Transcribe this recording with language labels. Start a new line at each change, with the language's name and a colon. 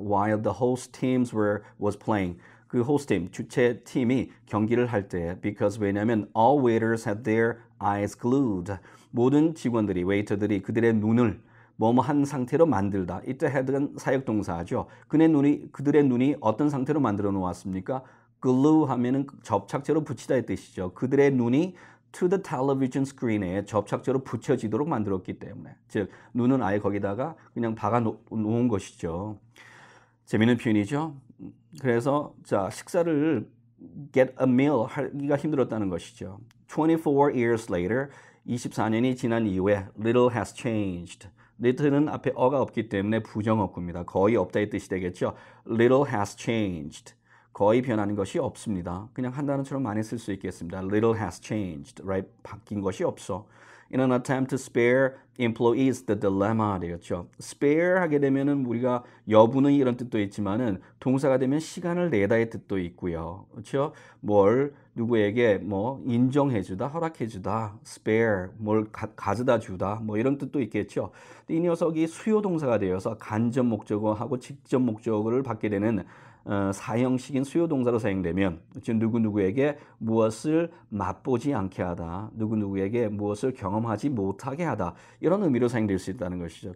English: While the host teams was playing. 그 host team,
Korean: 주최 팀이 경기를 할 때,
English: because 왜냐면 all waiters had their eyes glued.
Korean: 모든 직원들이, 웨이터들이 그들의 눈을 뭐뭐 한 상태로 만들다. 이때 had는 사역동사죠. 그들의 눈이 어떤 상태로 만들어 놓았습니까? glue 하면은 접착제로 붙이다의 뜻이죠. 그들의 눈이
English: to the television screen
Korean: 에 접착제로 붙여지도록 만들었기 때문에, 즉 눈은 아예 거기다가 그냥 박아 놓은 것이죠. 재미있는 표현이죠. 그래서 식사를
English: get a meal
Korean: 하기가 힘들었다는 것이죠.
English: 24 years later,
Korean: 24년이 지난 이후에
English: little has changed.
Korean: little는 앞에 어가 없기 때문에 부정어구입니다. 거의 없다의 뜻이 되겠죠.
English: little has changed.
Korean: 거의 변하는 것이 없습니다. 그냥 한 단어처럼 많이 쓸 수 있겠습니다.
English: Little has changed, right?
Korean: 바뀐 것이 없어.
English: In an attempt to spare employees the dilemma 되겠죠.
Korean: spare 하게 되면은 우리가 여부는 이런 뜻도 있지만은 동사가 되면 시간을 내다의 뜻도 있고요. 그렇죠? 뭘 누구에게 뭐 인정해주다, 허락해주다, spare, 뭘 가져다 주다, 뭐 이런 뜻도 있겠죠. 이 녀석이 수요 동사가 되어서 간접 목적어하고 직접 목적어를 받게 되는 사형식인 수요 동사로 사용되면 지금 누구누구에게 무엇을 맛보지 않게 하다, 누구누구에게 무엇을 경험하지 못하게 하다, 이런 의미로 사용될 수 있다는 것이죠.